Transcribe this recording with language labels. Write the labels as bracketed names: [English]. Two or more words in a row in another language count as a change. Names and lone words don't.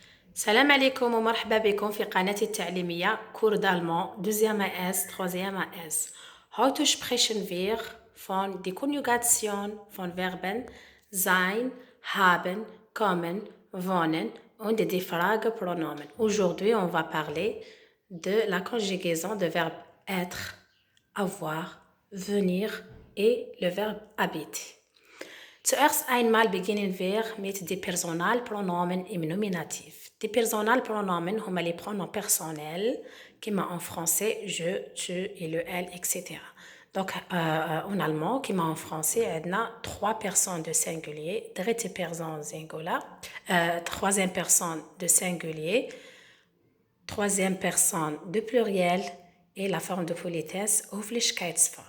[Arabic] السلام عليكم ومرحبا بكم في قناتي التعليمية [French] cours d'allemand deuxième AS troisième AS. [German] Heute sprechen wir von die Konjugation von Verben sein, haben, kommen, wohnen und die Fragepronomen. [French] Aujourd'hui, on va parler de la conjugaison de verbe être, avoir, venir et le verbe habiter. [German] Zuerst einmal beginnen wir mit den Personalpronomen im Nominativ. Die Personalpronomen [French] هما les pronoms personnels كما en français je, tu et le elle, etc. Donc en allemand كما en français عندنا trois personnes de singulier, dritte personne singular, troisième personne de singulier, troisième personne de pluriel et la forme de politesse Höflichkeitsform.